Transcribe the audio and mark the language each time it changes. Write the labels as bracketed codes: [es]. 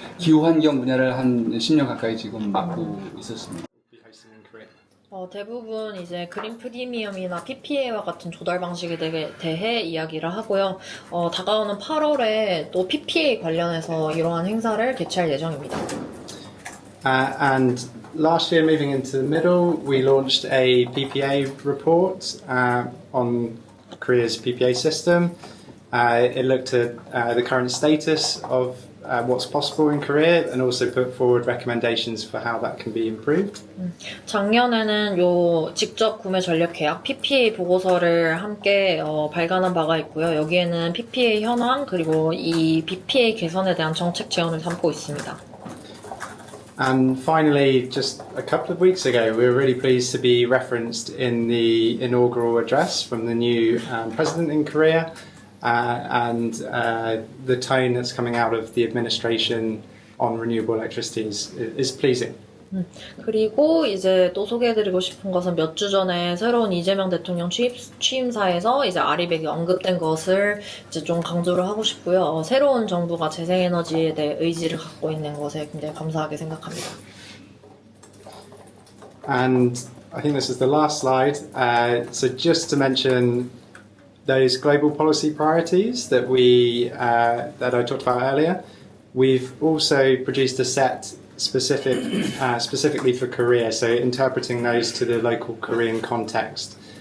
[ko] 기후환경 분야를 한 10년 가까이 지금 맡고 있었습니다. 대부분 이제 그린 프리미엄이나 PPA와 같은 조달 방식에 대해 이야기를 하고요. 다가오는 8월에 또 PPA 관련해서 이러한 행사를 개최할 예정입니다. [en] And last year, moving into the middle, we launched a PPA report on Korea's PPA system. It looked at the current status of what's possible in Korea and also put forward recommendations for how that can be improved. [ko] 작년에는 요 직접 구매 전력 계약 PPA 보고서를 함께 발간한 바가 있고요. 여기에는 PPA 현황 그리고 이 PPA 개선에 대한 정책 제안을 담고 있습니다. [en] And finally, just a couple of weeks ago, we were really pleased to be referenced in the inaugural address from the new president in Korea. And the tone that's coming out of the administration on renewable electricity is pleasing. [ko] 그리고 이제 또 소개해드리고 싶은 것은 몇 주 전에 새로운 이재명 대통령 취임사에서 이제 아리백이 언급된 것을 이제 좀 강조를 하고 싶고요. 새로운 정부가 재생에너지에 대해 의지를 갖고 있는 것에 굉장히 감사하게 생각합니다. [en] And I think this is the last slide. So just to mention those global policy priorities that that I talked about earlier, we've also produced a set specifically for Korea, so interpreting those to the local Korean context.